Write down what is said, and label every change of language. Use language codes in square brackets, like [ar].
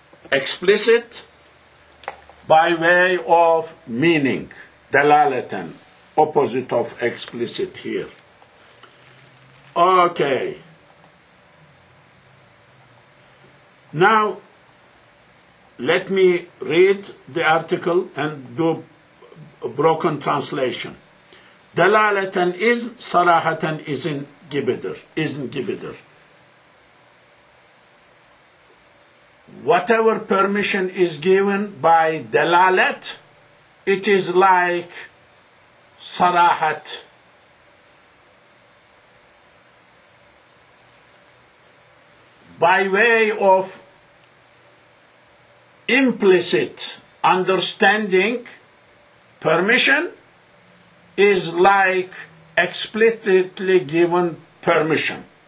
[en] Explicit, by way of meaning, dalalatan, opposite of explicit here. Okay. Now, let me read the article and do a broken translation. [tr] Delaleten is, sarahatan izin gibidir. [en] Whatever permission is given by delalet, it is like sarahat. By way of implicit understanding, permission is like explicitly given permission.